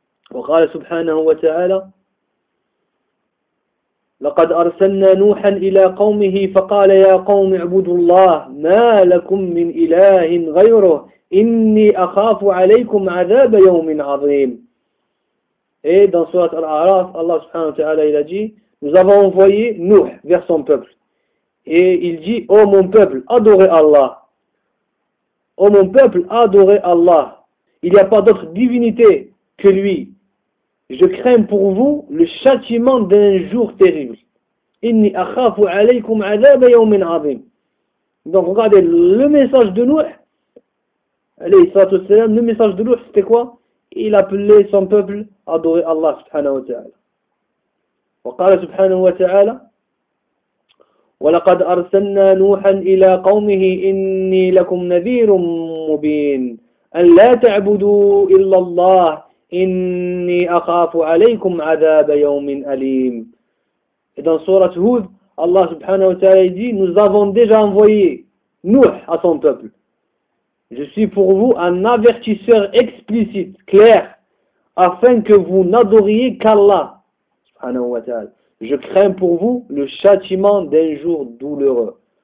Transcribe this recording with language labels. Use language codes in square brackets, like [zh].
[ar] Wa qala subhanahu wa ta'ala: لقد أرسلنا نوحا إلى قومه فقال يا قوم اعبدوا الله ما لكم من إله غيره إني أخاف عليكم عذاب يوم عظيم. [fr] Et dans surat Al-A'raf, Allah subhanahu wa ta'ala, il a dit: nous avons envoyé Nuh vers son peuple. Et il dit: ô mon peuple, adorez Allah. Ô mon peuple, adorez Allah. Il n'y a pas d'autre divinité que lui. Je crains pour vous le châtiment d'un jour terrible. [ar] Inni akhafu alaykum adhab yawmin azim. [fr] Donc regardez, le message de Nuh, alayhi salatu wassalam, le message de Nuh, c'était quoi? Il appelait son peuple à adorer Allah subhanahu wa ta'ala. [ar] وقال سبحانه وتعالى ولقد أرسلنا نوحا إلى قومه إني لكم نذير مبين أن لا تعبدوا إلا الله إني أخاف عليكم عذاب يوم أليم. إذن سورة هود الله سبحانه وتعالى يقول [fr] nous avons déjà envoyé Nuh à son peuple. Je suis pour vous un avertisseur explicite, clair, afin que vous n'adoriez qu'Allah. Subhanahu wa ta'ala. Je crains pour vous le châtiment d'un jour douloureux.